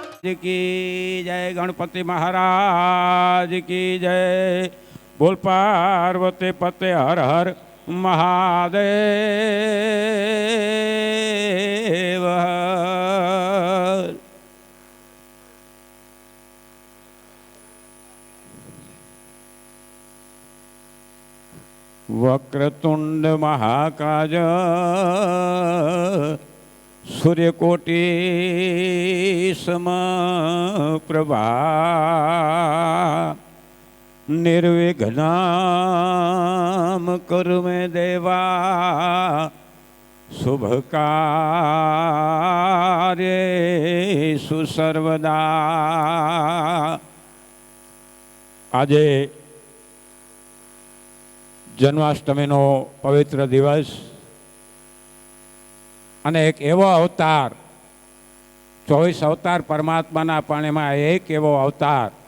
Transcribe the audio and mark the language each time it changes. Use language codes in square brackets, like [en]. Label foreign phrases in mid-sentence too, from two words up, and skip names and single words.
[hi] की जय, गणपति महाराज की जय। बोल पार्वती पते हर हर महादेव। [sa] वक्रतुंड महाकाज सूर्यकोटि समप्रभा निर्विघ्नं कुरु मे देवा शुभ कार्येषु सर्वदा। [gu] આજે જન્માષ્ટમીનો પવિત્ર દિવસ અને એક એવો અવતાર, 24 અવતાર પરમાત્માના, પણ એમાં એક એવો અવતાર.